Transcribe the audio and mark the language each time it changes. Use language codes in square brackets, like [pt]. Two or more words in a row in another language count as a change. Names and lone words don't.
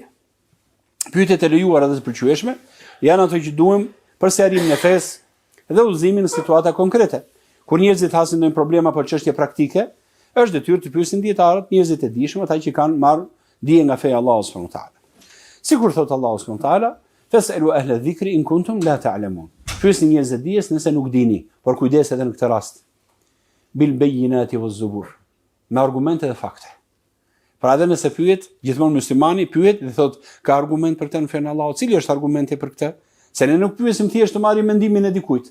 [sq] Pyetjet e lejuara dhe të pëlqyeshme janë ato që duhem për sqarimin e fesë dhe udhëzimin në situata konkrete. Kur njerëzit hasin ndonjë problem apo çështje praktike, është detyrë të pyesin dietarët, njerëzit e dijshëm, ata që kanë marrë dije nga feja e Allahut [ar] سبحانه وتعالى. [sq] Sikur thot Allahu [ar] سبحانه وتعالى: "فاسألوا أهل الذكر إن كنتم لا تعلمون." [sq] Pyesni njerëz të dijes nëse nuk dini, por kujdes edhe në këtë rast. [ar] بالبينات والزبر. [sq] Me argumente dhe fakte. Pra edhe nëse pyet, gjithmonë muslimani pyet dhe thot, "Ka argument për këtë në fenë e Allahut?" Cili është argumenti për këtë? Se ne nuk pyesim thjesht të marrim mendimin e dikujt.